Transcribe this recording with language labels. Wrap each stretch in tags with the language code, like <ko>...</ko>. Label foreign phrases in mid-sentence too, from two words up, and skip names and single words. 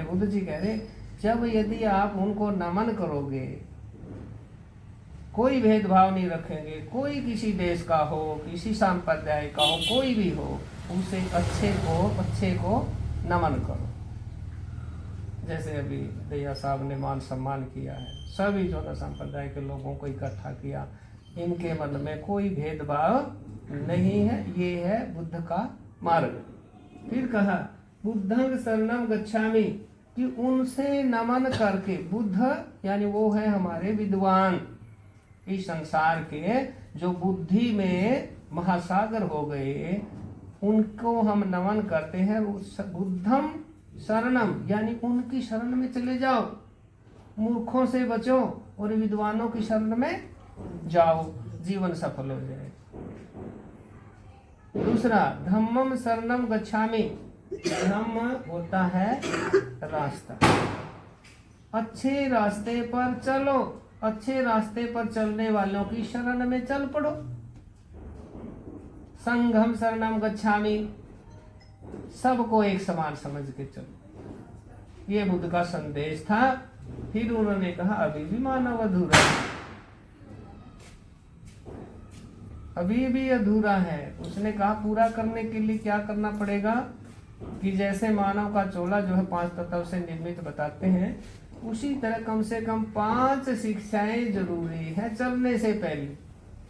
<hi>बुद्ध जी कह रहे, जब यदि आप उनको नमन करोगे, कोई भेदभाव नहीं रखेंगे, कोई किसी देश का हो, किसी संप्रदाय का हो, कोई भी हो, उसे अच्छे को नमन करो। जैसे अभी भैया साहब ने मान सम्मान किया है, सभी जो न संप्रदाय के लोगों को इकट्ठा किया, इनके मन में कोई भेदभाव नहीं है, ये है बुद्ध का मार्ग। फिर कहा</hi> <pi>बुद्धं शरणं गच्छामि,</pi> <hi>कि उनसे नमन करके, बुद्ध यानी वो है हमारे विद्वान, इस संसार के जो बुद्धि में महासागर हो गए, उनको हम नमन करते हैं।</hi> <pi>बुद्धम शरणम</pi> <hi>यानी उनकी शरण में चले जाओ, मूर्खों से बचो और विद्वानों की शरण में जाओ, जीवन सफल हो जाए। दूसरा</hi> <pi>धम्मम शरणम गच्छामि,</pi> <hi>धम्म होता है रास्ता, अच्छे रास्ते पर चलो, अच्छे रास्ते पर चलने वालों की शरण में चल पड़ो।</hi> <pi>संघम शरणम गच्छामि,</pi> <hi>सबको एक समान समझ के चलो, ये बुद्ध का संदेश था। फिर उन्होंने कहा अभी भी मानव अधूरा है, अभी भी अधूरा है। उसने कहा पूरा करने के लिए क्या करना पड़ेगा, कि जैसे मानव का चोला जो है 5 तत्व से निर्मित बताते हैं, उसी तरह कम से कम 5 शिक्षाएं जरूरी है चलने से पहले।</hi>